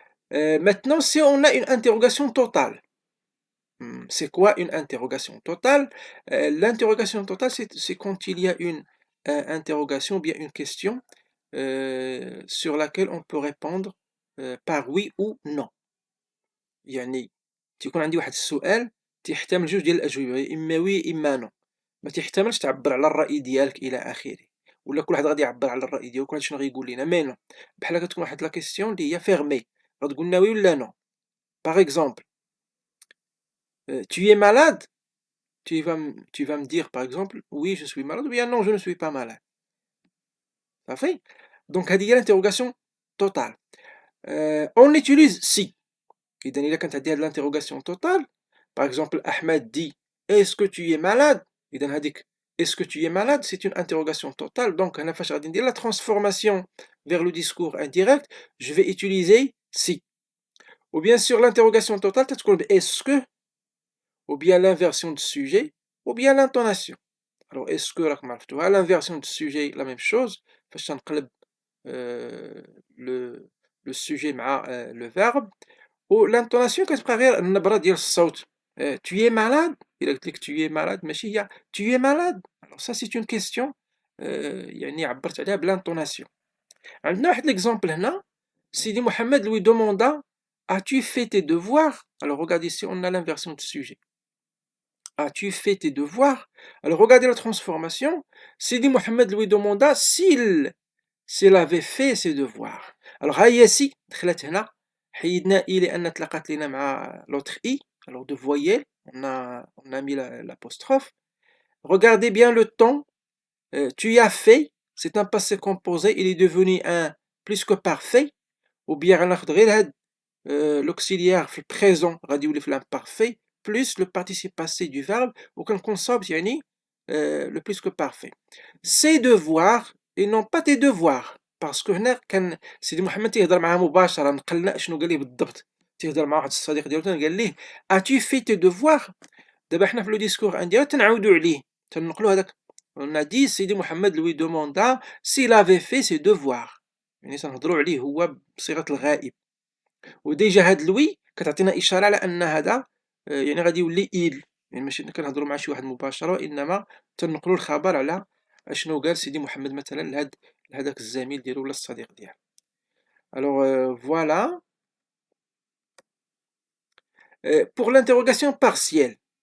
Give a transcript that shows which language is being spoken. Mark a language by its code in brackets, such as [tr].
[fr] Maintenant, si on a une interrogation totale, c'est quoi une interrogation totale? L'interrogation totale, c'est quand il y a une interrogation ou bien une question sur laquelle on peut répondre par oui ou non. [ar] يعني تيكون عندي واحد السؤال تيحتمل جوج ديال الأجوبة، إما وي إما نو، ما تيحتملش تعبر على الرأي ديالك إلى آخره، ولا كل واحد غادي يعبر على الرأي ديالو كل واحد شنو غيقول لينا، مي نو، بحال كتكون واحد لا كيسيون اللي هي فيرمي، غتقول لنا وي ولا نو. [fr] باغ اكزومبل tu es malade, tu vas me dire par exemple oui je suis malade ou bien non je ne suis pas malade. [ar] صافي. دونك هذه هي l'interrogation totale. [fr] On utilise si. [ar] إذا إلا كانت عندي هاد [fr] l'interrogation totale par exemple Ahmed dit est-ce que tu es malade. إذا هذيك est-ce que tu es malade c'est une interrogation totale. Donc أنا [ar] فاش غادي ندير [fr] la transformation vers le discours indirect je vais utiliser si. Ou bien sur l'interrogation totale تتكون est-ce que ou bien l'inversion du sujet ou bien l'intonation. Alors est-ce que [ar] راكم عرفتوها [fr] l'inversion du sujet la même chose [ar] فاش تنقلب [fr] le le sujet مع le verbe. [ar] والانطوناسيون كتبقى غير النبره ديال الصوت. [fr] tu es malade [ar] الا قلت لك [fr] tu es malade [ar] ماشي هي [fr] tu es malade. alors ça c'est une question [ar] يعني عبرت عليها [fr] بلانطوناسيون. [ar] عندنا واحد [fr] l'exemple هنا سيدي محمد lui demanda as-tu fait tes devoirs. alors regardez ici on a l'inversion du sujet. as-tu fait tes devoirs. alors regardez la transformation. Sidi Mohamed lui demanda s'il avait fait ses devoirs. [ar] alors ها هي سي دخلت هنا حيدنا اي لان تلاقات لينا مع l'autre i. [fr] alors de voyelle on a mis l'apostrophe. regardez bien le temps. tu y as fait c'est un passé composé il est devenu un plus que parfait. ou bien [ar] غناخد غير هاد [fr] l'auxiliaire [ar] في البريزون غادي يولي [fr] في l'imparfait plus le participe passé du verbe [ar] وكنكون صابت يعني [fr] le plus que parfait. ses devoirs et non pas tes devoirs [ar] باسكو هنا كان سيدي محمد تيهضر معاه مباشره نقلنا شنو قال ليه بالضبط. تيهضر مع واحد الصديق ديالو قال ليه اتي في تي devoirs. دابا حنا في لو ديسكور عندي تنعاودوا عليه تنقلوا هذاك [fr] on a dit [ar] سيدي محمد [fr] lui demanda s'il avait fait ses devoirs [ar] يعني تنهضروا عليه هو بصيغه الغائب. وديجا هاد لوي كتعطينا اشاره على ان هذا يعني غادي يولي ايل يعني ماشي كنهضروا مع شي واحد مباشره انما تنقلوا الخبر على اشنو قال سيدي محمد مثلا لهذاك الزميل ديالو ولا الصديق ديالو. [fr] alors voilà pour l'interrogation partielle.